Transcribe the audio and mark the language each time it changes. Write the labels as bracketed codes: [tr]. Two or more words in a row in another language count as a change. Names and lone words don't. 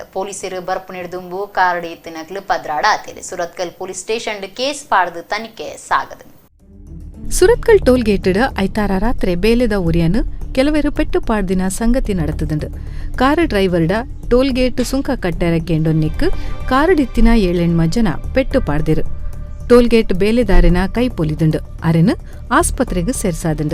[tcy] ಪೊಲೀಸರು ಬರ್ಪು ನಿಡ್ದುಂಬು ಕಾರ್ಡ್ ಇತ್ತಿನಕ್ಲು ಪದ್ರಾಡ ಆತೇಲಿ. ಸುರತ್ಕಲ್ [en] police station [tcy] ಕೇಸ್ ಪಾಡ್ದು ತನಿಖೆ ಸಾಗದು. ಸುರತ್ಕಲ್ [en] toll gate [tcy] ಐತಾರ ರಾತ್ರಿ ಬೇಲೆದ ಉರಿಯನು ಕೆಲವರು ಪೆಟ್ಟುಪಾಡ್ದಿನ ಸಂಗತಿ ನಡೆತದುಂಡು. [en] car driver-da toll gate [tcy] ಸುಂಕ ಕಟ್ಟೆರ ಕೇಂಡೊನ್ನಿಕ್ ಕಾರಡಿತ್ತಿನ 7 ಜನ ಪೆಟ್ಟುಪಾಡ್ದಿರು. ಟೋಲ್ಗೇಟ್ ಬೇಲೆದಾರಿನ ಕೈ ಪೊಲಿದುಂಡು ಅರೆನು ಆಸ್ಪತ್ರೆಗೆ ಸೇರ್ಸಾದುಂಡು.